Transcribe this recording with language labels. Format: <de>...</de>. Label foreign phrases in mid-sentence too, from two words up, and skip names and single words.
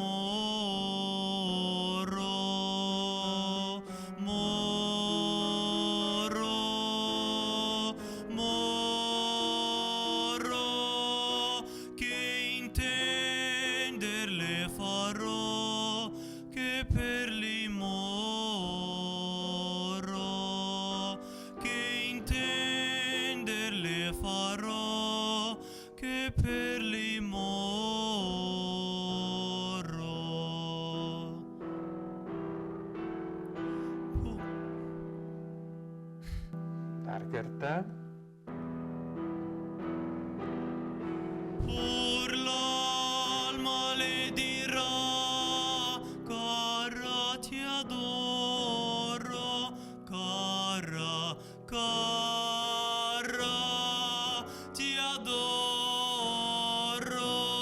<it>morrò, che intender le farò, che per li morrò, che intender le farò, che per li morrò.</it> <lt>Dar kartą.</lt> <it>Pur l'alma le dirà, cara ti adoro, cara, cara ti adoro.</it>